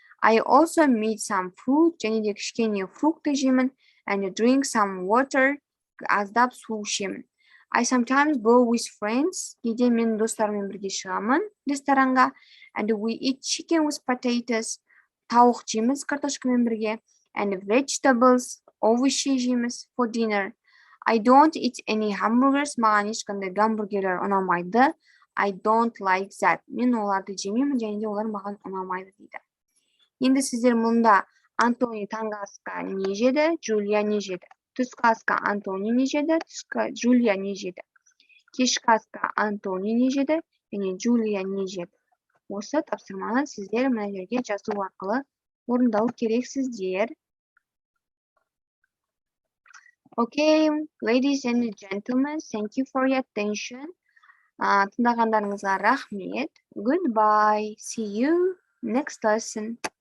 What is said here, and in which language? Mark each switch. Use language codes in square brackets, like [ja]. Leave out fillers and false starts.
[en] I also made some fruit, [kk] және де кішкене фрукты жеймін, [en] and drink some water, [kk] аздап су ішемін. [en] I sometimes go with friends, [kk] кейде мен достарыммен бірге шығамын ресторанға, [en] and we eat chicken with potatoes, [kk] тауық жейміз картошкамен бірге, [en] and vegetables, [kk] овощи жейміз [en] for dinner. I don't eat any hamburgers, [kk] маған ешқандай гамбургерлер ұнамайды. [en] I don't like that. [kk] Мен оларды жемеймін, және де олар маған ұнамайды дейді. Енді сіздер мұнда Антони таңғы асқа не жеді, Джулия не жеді. Түскі асқа Антони не жеді, Джулия не жеді. Кешкі асқа Антони не жеді, және Джулия не жеді. Осы тапсырманы сіздер мына жерге жазу арқылы орындау керексіздер. [en] Okay, ladies and gentlemen, thank you for your attention. [kk] Тыңдағандарыңызға рахмет. [en] Goodbye. See you next lesson.